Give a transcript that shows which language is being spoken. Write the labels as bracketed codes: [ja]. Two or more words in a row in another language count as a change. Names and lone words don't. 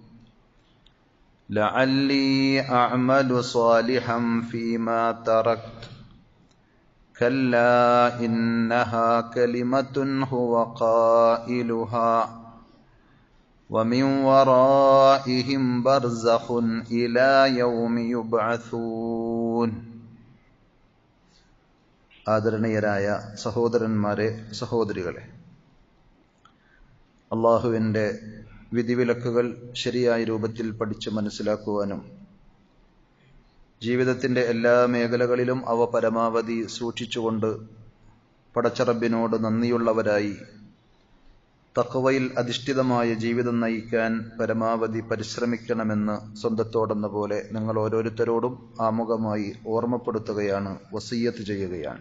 [ar] لعلي أعمل صالحا فيما تركت كلا إنها كلمة هو قائلها ومن ورائهم برزخ إلى يوم يبعثون [ml] ആദരണീയരായ സഹോദരന്മാരെ സഹോദരികളെ, അള്ളാഹുവിൻ്റെ വിധിവിലക്കുകൾ ശരിയായ രൂപത്തിൽ പഠിച്ച് മനസ്സിലാക്കുവാനും ജീവിതത്തിൻ്റെ എല്ലാ മേഖലകളിലും അവ പരമാവധി സൂക്ഷിച്ചുകൊണ്ട് പടച്ചറബിനോട് നന്ദിയുള്ളവരായി തഖ്വയിൽ അധിഷ്ഠിതമായ ജീവിതം നയിക്കാൻ പരമാവധി പരിശ്രമിക്കണമെന്ന് സ്വന്തത്തോടെന്ന പോലെ നിങ്ങൾ ഓരോരുത്തരോടും ആമുഖമായി ഓർമ്മപ്പെടുത്തുകയാണ്, വസിയ്യത്ത് ചെയ്യുകയാണ്.